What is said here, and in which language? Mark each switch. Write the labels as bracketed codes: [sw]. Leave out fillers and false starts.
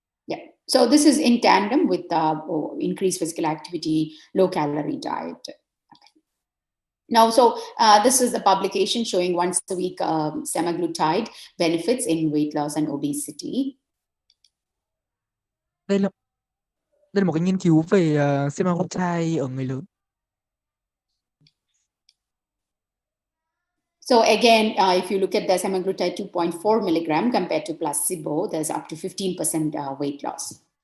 [en] Yeah, so this is in tandem with increased physical activity, low calorie diet. Okay. Now, so this is a publication showing once a week semaglutide benefits in weight loss and obesity. [vi] Đây là một cái nghiên cứu về semaglutide ở người lớn. [en] So again, if you look at the semaglutide 2.4 milligram compared to placebo, there's up to 15% weight loss.